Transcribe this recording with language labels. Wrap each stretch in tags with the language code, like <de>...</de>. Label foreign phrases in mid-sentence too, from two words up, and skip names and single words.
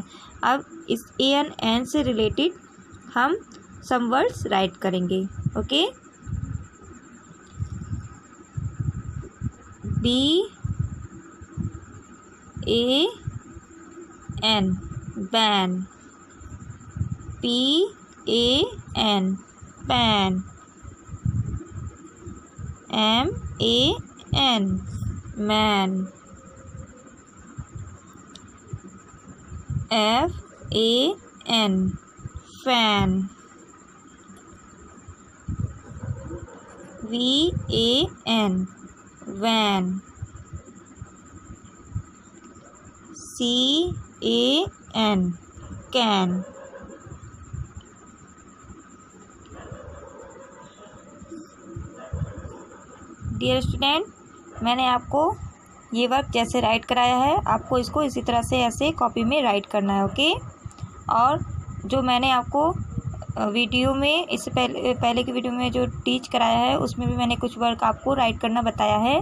<hi>अब इस A और N से रिलेटेड हम</hi> <en>some words write</en> <hi>करेंगे।</hi> <en>okay, BAN ban. PAN pan, MAN man, FAN fan, VAN van, CAN can, dear student,</en> <hi>मैंने आपको ये वर्क जैसे राइट कराया है, आपको इसको इसी तरह से ऐसे कॉपी में राइट करना है, ओके। और जो मैंने आपको वीडियो में इससे पहले की वीडियो में जो टीच कराया है उसमें भी मैंने कुछ वर्क आपको राइट करना बताया है।</hi>